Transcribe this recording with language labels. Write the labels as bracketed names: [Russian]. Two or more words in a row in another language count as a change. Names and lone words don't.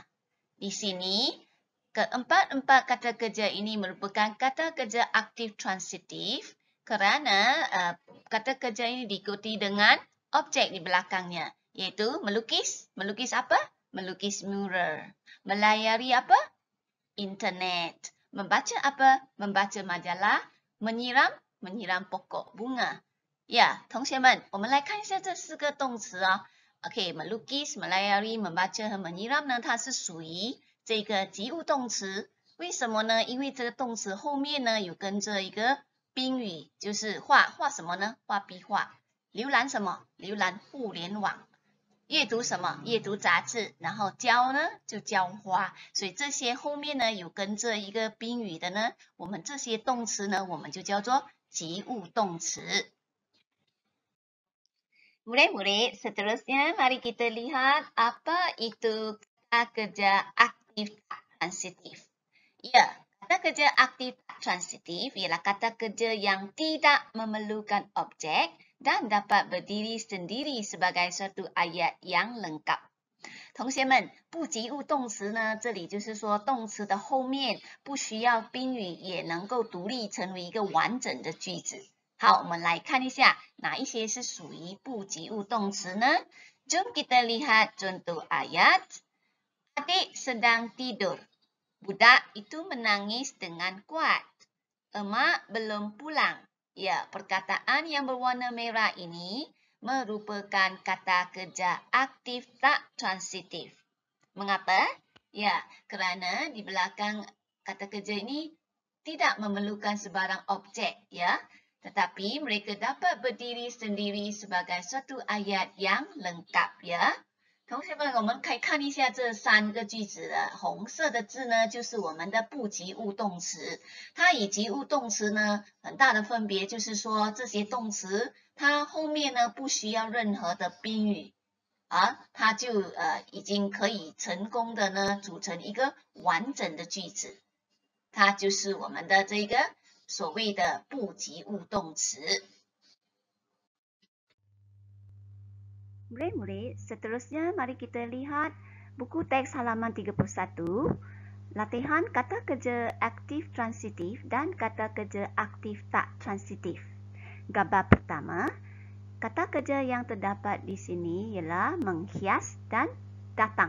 [Malay] Di sini, keempat-empat kata kerja ini merupakan kata kerja aktif transitif kerana kata kerja ini diikuti dengan objek di belakangnya, iaitu melukis. Melukis apa? Melukis mural. Melayari apa? Internet. Membaca apa? Membaca majalah. Menyiram? Menyiram pokok bunga. [Chinese] 呀，同学们，我们来看一下这4个动词啊。OK， [Malay] melukis, melayari, membaca [Chinese] 和 menyiram 呢，它是属于这个及物动词。为什么呢？因为这个动词后面呢有跟着一个宾语，就是画什么呢？画壁画。浏览什么？浏览互联网。阅读什么？阅读杂志。然后浇呢就浇花。所以这些后面呢有跟着一个宾语的呢，我们这些动词呢我们就叫做及物动词。 [Malay] Murid-murid, seterusnya mari kita lihat apa itu kata kerja aktif transitif. Ya, kata kerja aktif transitif ialah kata kerja yang tidak memerlukan objek dan dapat berdiri sendiri sebagai suatu ayat yang lengkap. [Chinese] 同学们，不及物动词呢，这里就是说动词的后面不需要宾语也能够独立成为一个完整的句子。好，我们来看一下哪一些是属于不及物动词呢？ [Malay] Jom kita lihat contoh ayat. Adik sedang tidur. Budak itu menangis dengan kuat. Emak belum pulang. Ya, perkataan yang berwarna merah ini merupakan kata kerja aktif tak transitif. Mengapa? Ya, kerana di belakang kata kerja ini tidak memerlukan sebarang objek, ya. Tetapi mereka dapat berdiri sendiri sebagai suatu ayat yang lengkap, ya. [Chinese] 同学们，我们可以看一下这3个句子的红色的字呢，就是我们的不及物动词。它与及物动词呢，很大的分别就是说，这些动词它后面呢不需要任何的宾语，它就已经可以成功的呢组成一个完整的句子。它就是我们的这个所谓的不及物动词。 [Malay] Murid-murid, seterusnya mari kita lihat buku teks halaman 31, latihan kata kerja aktif transitif dan kata kerja aktif tak transitif. Gambar pertama, kata kerja yang terdapat di sini ialah menghias dan datang.